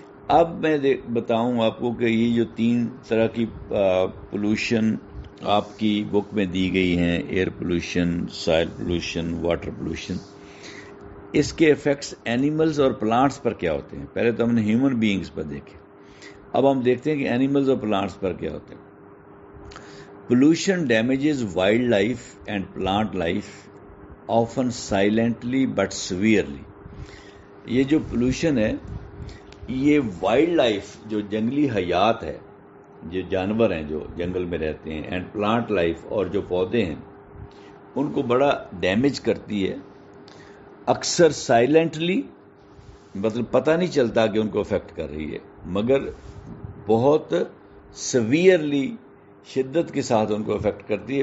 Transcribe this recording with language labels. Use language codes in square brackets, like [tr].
[ur] اب میں بتاؤں آپ کو کہ یہ جو 3 طرح کی پولوشن آپ کی بک میں دی گئی ہیں، ایئر پولوشن، سائل پولوشن، واٹر پولوشن، اس کے ایفیکٹس اینیملز اور پلانٹس پر کیا ہوتے ہیں. پہلے تو ہم نے ہیومن بینگز پر دیکھے، اب ہم دیکھتے ہیں کہ اینیملز اور پلانٹس پر کیا ہوتے ہیں. [en] Pollution damages wildlife and plant life often silently but severely. [ur] یہ جو پولوشن ہے یہ وائلڈ لائف، جو جنگلی حیات ہے، جو جانور ہیں جو جنگل میں رہتے ہیں، [en] and plant life, [ur] اور جو پودے ہیں، ان کو بڑا ڈیمیج کرتی ہے. اکثر سائلنٹلی، مطلب پتہ نہیں چلتا کہ ان کو افیکٹ کر رہی ہے، مگر بہت سیویئرلی، شدت کے ساتھ ان کو افیکٹ کرتی ہے.